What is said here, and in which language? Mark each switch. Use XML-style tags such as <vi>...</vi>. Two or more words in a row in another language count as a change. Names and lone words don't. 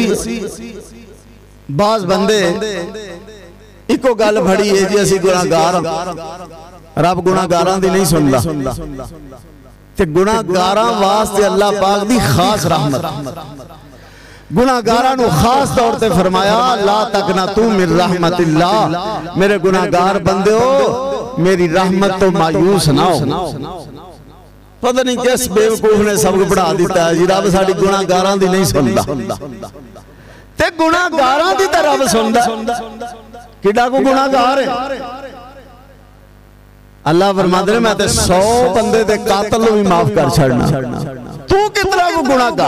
<pa>باز بندے اکو گل پھڑی اے جی اسیں گناہگار، رب گناہگاراں دی نہیں سن دا. تے گناہگاراں واسطے اللہ پاک دی خاص رحمت. گناہگاراں نوں خاص طور تے فرمایا</pa> <ar>لا تقنطوا من رحمة الله.</ar> <pa>میرے گناہگار بندے میری رحمت توں مایوس نہ ہو.</pa> <ur>پتہ نہیں کس بیوقوف نے سب کو</ur> <pa>بڑھا دتا اے جی رب ساڈی گناہگاراں دی نہیں سن دا. تے گناہگاراں دی تاں رب سن دا. کیڈا کو گناہگار اے? اللہ فرماندے نے میں تے 100 بندے دے قاتل نوں بھی معاف کر چھڈنا. تو کتنا کو گناہگار?</pa>